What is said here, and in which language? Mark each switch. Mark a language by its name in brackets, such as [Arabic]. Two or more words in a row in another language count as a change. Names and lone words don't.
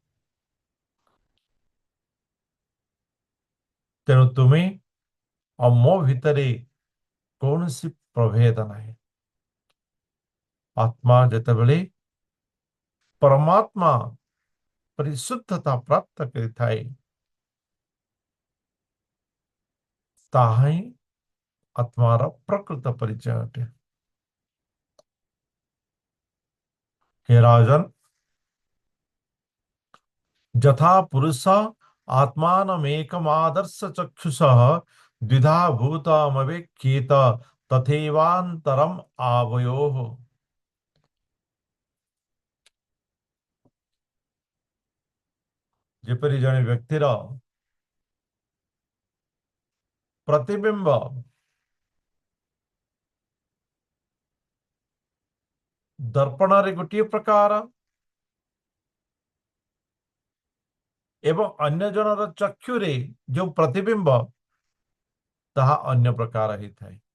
[Odia] ତେଣୁ ତୁମେ ଆଉ ମୋ ଭିତରେ କୌଣସି ପ୍ରଭେଦ ନାହିଁ। ଆତ୍ମା ଯେତେବେଳେ ପରମାତ୍ମା ପରିଶୁଦ୍ଧତା ପ୍ରାପ୍ତ କରିଥାଏ, ତାହା ହିଁ ଆତ୍ମାର ପ୍ରକୃତ ପରିଚୟ ଅଟେ। [Sanskrit] हे राजन, यथा पुरुष आत्मानमेकमादर्श चक्षुषः द्विधा भूतमवेक्षेत तथैवान्तरम् आवयोः। [Odia] ଯେପରି ଜଣେ ବ୍ୟକ୍ତିର ପ୍ରତିବିମ୍ବ ଦର୍ପଣରେ ଗୋଟିଏ ପ୍ରକାର ଏବଂ ଅନ୍ୟ ଜଣର ଚକ୍ଷୁରେ ଯେଉଁ ପ୍ରତିବିମ୍ବ ତାହା ଅନ୍ୟ ପ୍ରକାର ହେଇଥାଏ।